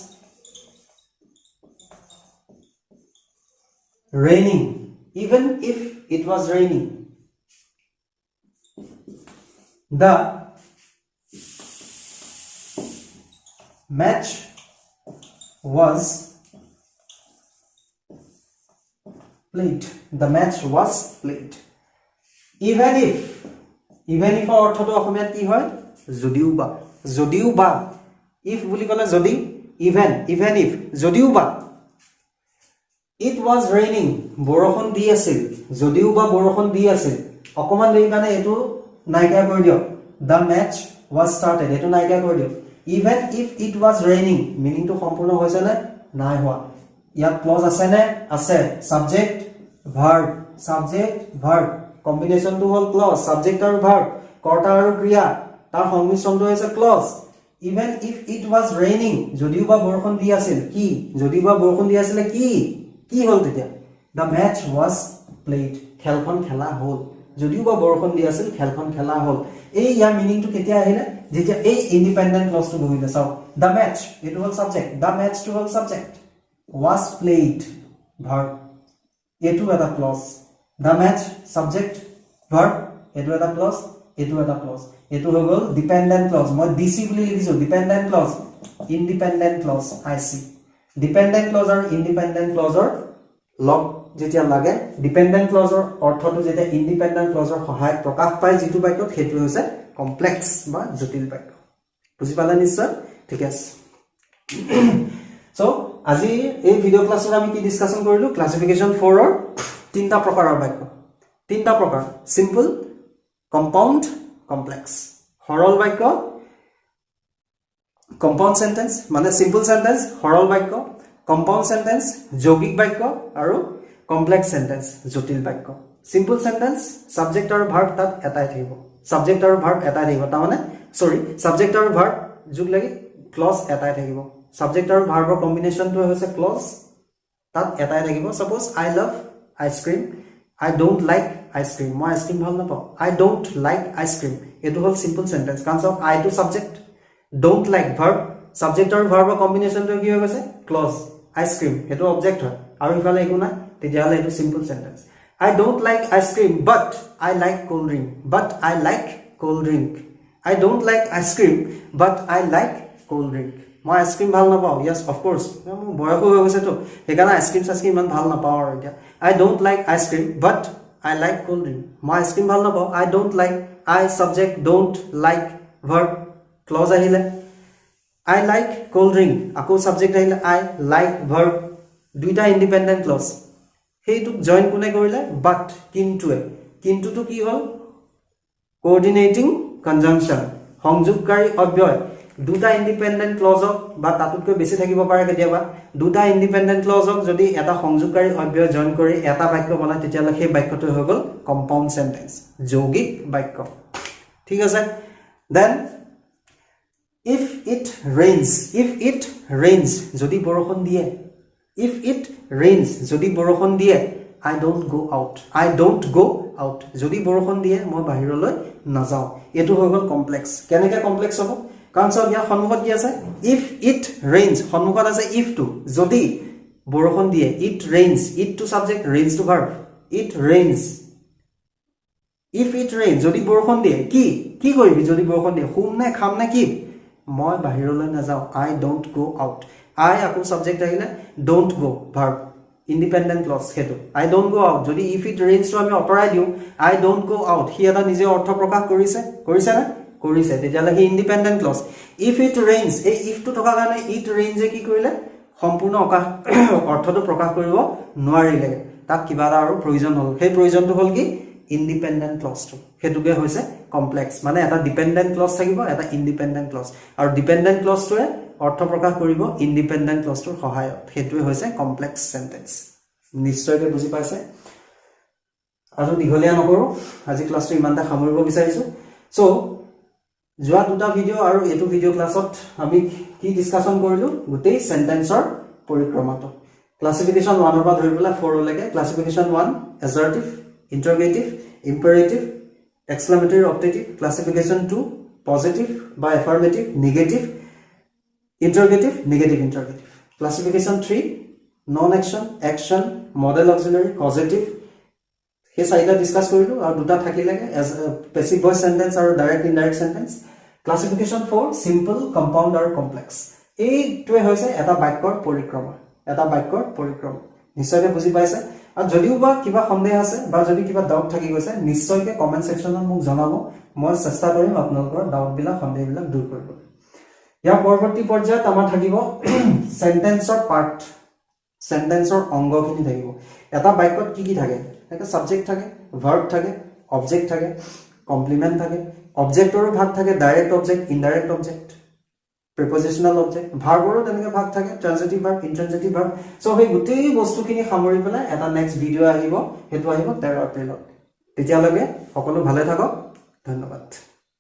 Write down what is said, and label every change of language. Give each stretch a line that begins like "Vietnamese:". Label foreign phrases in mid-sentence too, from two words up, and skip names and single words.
English: raining the match was played even if
Assamese: অৰ্থটো অসমীয়াত কি হয় যদিও বা if বুলি ক'লে যদি
English: even if
Assamese: যদিও বা
English: it was raining
Assamese: বৰষুণ দি আছিল যদিও বা বৰষুণ দি আছিল অকমান দেৰি কাৰণে এটো নাইকা কৰি দিও
English: the match was started
Assamese: এটো নাইকা কৰি দিও
English: even if it was raining meaning
Assamese: to সম্পূৰ্ণ হৈছে না নাই হোৱা ইয়াত ক্লজ আছে নে আছে সাবজেক্ট
English: verb combination
Assamese: টু হল ক্লজ সাবজেক্ট আৰু ভাৰ্ব কৰ্তা আৰু ক্ৰিয়া তাৰ সংমিশ্ৰণটো হৈছে ক্লজ
English: even if it was raining
Assamese: যদিও বা বৰষুণ দি আছিল কি যদিও বা বৰষুণ দি আছিল কি হল তেতিয়া
English: the match was played
Assamese: খেলখন খেলা হল যদিও বা বৰষুণ দি আছিল খেলখন খেলা হল এই ইয়াৰ মিনিংটো কেতিয়া আহিলে যেতিয়া এই
English: independent clause
Assamese: বহিলে চাও
English: the match
Assamese: এটো হল সাবজেক্ট
English: the match
Assamese: টো হল সাবজেক্ট
English: was played
Assamese: ভাৰ্ব এটো এটা ক্লজ
English: the match subject verb
Assamese: এটো এটা ক্লজ এটো হৈ গ'ল
English: dependent clause
Assamese: মই ডিসি বুলি লিখিছো
English: dependent clause independent clause IC dependent clause
Assamese: আৰু
English: independent clause
Assamese: লগ যেতিয়া লাগে
English: dependent clause
Assamese: অৰ্থটো যেতিয়া
English: independent clause
Assamese: সহায়ত প্ৰকাশ পায় যেটো বাক্যত হেতু হৈছে কমপ্লেক্স বা জটিল বাক্য বুজি পালে নিশ্চয় ঠিক আছে সো আজি এই
English: video class
Assamese: আমি কি ডিসকাশন কৰিলো ক্লাসিফিকেশন 4 ৰ তিনটা প্ৰকাৰৰ বাক্য তিনটা প্ৰকাৰ
English: simple compound complex
Assamese: সৰল বাক্য
English: compound sentence means simple sentence
Assamese: সৰল বাক্য
English: compound sentence
Assamese: যৌগিক বাক্য আৰু
English: complex sentence
Assamese: জটিল বাক্য
English: simple sentence subject
Assamese: আৰু ভার্ব তাত এটাই থাকিব সাবজেক্ট আৰু ভার্ব এটাই থাকিব তাৰ মানে সৰি সাবজেক্ট আৰু ভার্ব যোগ লাগি ক্লজ এটাই থাকিব সাবজেক্ট আৰু ভার্বৰ কম্বিনেশনটো হৈছে ক্লজ তাত এটাই থাকিব
English: suppose I love ice cream I don't like ice cream.
Assamese: মই আইসক্রিম ভাল নাপাও
English: I don't like ice cream.
Assamese: এটো হল
English: simple sentence
Assamese: কারণ সব
English: I to subject don't like verb subject
Assamese: আৰু verb কম্বিনেশন তো কি হৈ গৈছে ক্লজ
English: ice cream
Assamese: এটো অবজেক্ট হয় আৰু ইফালে একো নাই তেতিয়াহলে এটো
English: simple sentence I don't like ice cream but I like cold drink but I like cold drink
Assamese: I don't like ice cream but I like cold drink মই আইসক্রিম ভাল নাপাও
English: yes of course
Assamese: মই বয়স হৈ গৈছে তো সেইকাৰণে আইসক্রিম সাইসক্রিম ইমান ভাল নাপাও আৰু এতিয়া
English: I don't like ice cream but I like cold drink
Assamese: মই আইসক্রিম ভাল
English: নাপাও I don't like I subject don't like verb clause
Assamese: আহিলে
English: I like cold drink আকৌ subject
Assamese: আহিলে I like verb দুইটা
English: independent clause
Assamese: হেইটুক জয়েন কোনে কৰিলে but কিন্তুটো কি হল
English: coordinating conjunction
Assamese: সংযোগকাৰী অব্যয় দুটা
English: independent clause
Assamese: বা তাতকৈ বেছি থাকিব পাৰে কেতিয়াবা দুটা
English: independent clause
Assamese: যদি এটা সংযোগকাৰী অব্যয় জয়েন কৰি এটা বাক্য বনায় তেতিয়ালে সেই বাক্যটো হৈ গল
English: compound sentence
Assamese: যৌগিক বাক্য ঠিক আছে দেন
English: if it rains
Assamese: যদি বৰষুণ দিয়ে
English: if it rains
Assamese: যদি বৰষুণ দিয়ে
English: I don't go out
Assamese: যদি বৰষুণ দিয়ে মই বাহিৰলৈ নাযাও এটো হৈ গল কমপ্লেক্স কেনেকৈ কমপ্লেক্স হ'ব কাৰণ সব ইয়া সন্মুখত কি আছে
English: if it rains
Assamese: সন্মুখত আছে if to যদি বৰষুণ দিয়ে
English: it rains it to subject rains to verb it rains if it rains
Assamese: যদি বৰষুণ দিয়ে কি কৰিবি যদি বৰষুণ দিয়ে হুম নে খাম নে কি মই বাহিৰলৈ নাযাও
English: I don't go out I
Assamese: আকৌ subject আহিলে
English: don't go verb independent clause হেতু I don't go out যদি if it rains
Assamese: তো আমি অতৰাই দিও
English: I don't go out হি
Assamese: এটা নিজে অৰ্থ প্ৰকাশ কৰিছে না কৰিছে তেতিয়ালে হি
English: independent clause if it rains
Assamese: এই if to থকা কাৰণে
English: it rains
Assamese: কি কৰিলে সম্পূৰ্ণ অৰ্থটো প্ৰকাশ কৰিব নোৱাৰিলে তাক কিবা আৰু প্ৰয়োজন হল সেই প্ৰয়োজনটো হল কি
English: independent clause
Assamese: হেতুকে হৈছে কমপ্লেক্স মানে এটা
English: dependent clause
Assamese: থাকিব এটা
English: independent clause
Assamese: আৰু
English: dependent clause
Assamese: অৰ্থ প্ৰকাশ কৰিব
English: independent clause
Assamese: সহায়ত হেতুৱে হৈছে
English: complex sentence
Assamese: নিশ্চয়কৈ বুজি পাইছে আৰু দীঘলীয়া নকৰো আজি ক্লাছটো ইমানটা সামৰিব বিচাৰিছো সো যোৱা দুটা ভিডিও আৰু এটো
English: video class
Assamese: আমি কি ডিসকাশন কৰিলো গোটেই সেন্টেন্সৰ পৰিক্ৰমাটো ক্লাসিফিকেশন 1 ৰ পৰা ধৰি পেলাই 4 লৈকে ক্লাসিফিকেশন 1
English: assertive interrogative imperative exclamatory optative classification 2 positive by affirmative negative interrogative negative interrogative classification 3 non action action model auxiliary causative हे साइडा डिस्कस
Assamese: কৰিলো আৰু দুটা থাকিলেগে
English: এজ passive voice sentence আৰু direct indirect sentence classification 4 simple compound আৰু কমপ্লেক্স
Assamese: এইটোৱে হৈছে এটা বাক্যৰ পৰিক্ৰমা নিশ্চয়কৈ বুজি পাইছে আৰু যদিও বা কিবা সন্দেহ আছে বা যদি কিবা ডাউট থাকি গৈছে নিশ্চয়কৈ
English: comment section
Assamese: মোক জনাব মই চেষ্টা কৰিম আপোনালোকৰ ডাউট বিলাক সন্দেহ বিলাক দূৰ কৰিব ইয়াৰ পৰৱৰ্তী পৰ্যায়ত আমাৰ থাকিব সেন্টেন্সৰ পাৰ্ট সেন্টেন্সৰ অংগখিনি থাকিব এটা বাক্যত কি থাকে এটা সাবজেক্ট থাকে ভার্ব থাকে অবজেক্ট থাকে কমপ্লিমেন্ট থাকে অবজেক্টৰো ভাগ থাকে
English: direct object indirect object prepositional object
Assamese: ভাৰ্বৰো তেনেকৈ ভাগ থাকে
English: transitive verb intransitive verb
Assamese: সো সেই গোটেই বস্তুখিনি সামৰি পেলাই এটা
English: next video
Assamese: আহিব হেতু আহিব 13 এপ্ৰিলত তেতিয়ালৈকে সকলো ভালে থাকক ধন্যবাদ